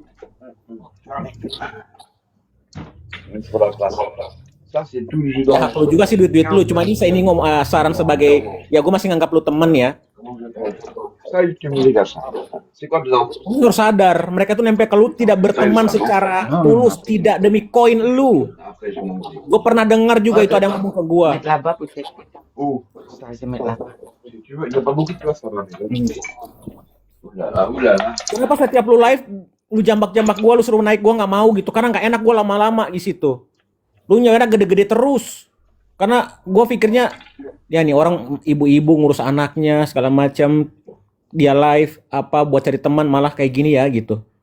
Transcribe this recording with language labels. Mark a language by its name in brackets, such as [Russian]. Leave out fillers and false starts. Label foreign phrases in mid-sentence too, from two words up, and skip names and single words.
[Indonesian] Ya hak lu juga sih duit lu. Cuma ini saya ini saran sebagai ya gue masih nganggap lu temen ya. Lu harus sadar, mereka tuh nempel ke lu tidak berteman secara tulus, tidak demi koin lu. Gue pernah dengar juga itu ada yang ngomong ke gue. [French] Mettre là-bas peut-être. Ça, je vais mettre là-bas. [Indonesian] Kenapa setiap lu live lu jambak-jambak gue, lu suruh naik gue nggak mau gitu, karena nggak enak gue lama-lama di situ. Lu nyawanya gede-gede terus. Karena gue pikirnya ya nih orang ibu-ibu ngurus anaknya segala macam, dia live apa buat cari teman malah kayak gini ya gitu.